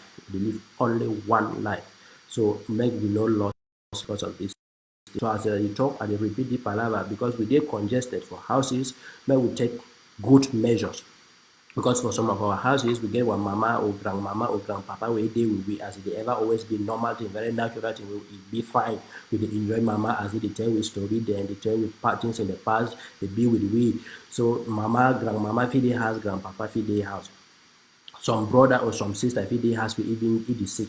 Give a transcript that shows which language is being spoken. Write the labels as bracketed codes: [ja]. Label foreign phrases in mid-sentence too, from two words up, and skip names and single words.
[pcm] We dey live only one life. So make we no loss because of this. So as I talk, I dey repeat the palaver because we dey congested for houses. Make we take good measures. Because for some of our houses, we get one mama or grandmama or grandpapa where they will be as they ever always be normal thing, very natural thing, will be fine. We enjoy mama as they tell we story, then they tell we things in the past, they be with we. So mama, grandmama feed their house, grandpapa feed their house. Some brother or some sister feed their house, we even eat the sick.